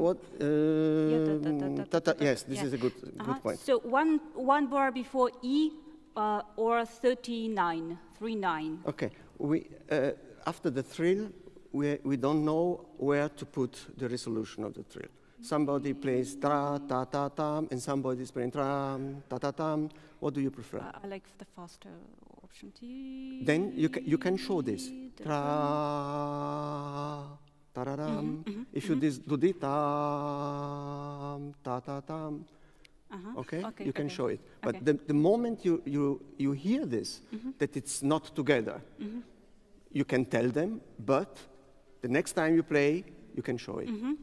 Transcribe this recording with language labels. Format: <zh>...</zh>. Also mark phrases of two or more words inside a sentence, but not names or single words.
<en>What? Yes, this is a good point. So one bar before E or 39. Okay, we after the trill, we don't know where to put the resolution of the trill. Somebody plays tra ta ta tam, and somebody is playing tram ta ta tam. What do you prefer? I like the faster option. Then you can show this. Tra ta ra ram. If you do the tam ta ta tam. Okay, you can show it. But the moment you hear this, that it's not together, you can tell them, but the next time you play, you can show it.</en>